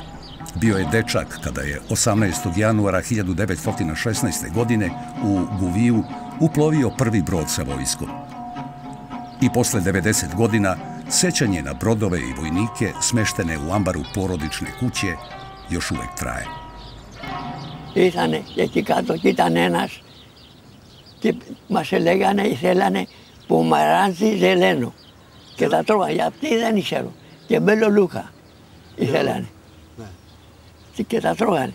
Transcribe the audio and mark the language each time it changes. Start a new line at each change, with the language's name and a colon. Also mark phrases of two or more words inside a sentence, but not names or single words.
Serbian: Bio je dečak kada je 18. januara 1916. godine u Guviju uplovio prvi brod sa vojskom. I posle 90 godina sećanje na brodove i vojnike smeštene u ambaru porodične kuće još uvek traje.
Greek: Ήτανε και εκεί κάτω και ήταν ένας και μας λέγανε, θέλανε
Serbian: pomorandži zeleno
Greek: και τα τρώγανε, γιατί δεν ξέρω, και
Serbian: belo luka
Greek: ήθελανε και τα τρώγανε.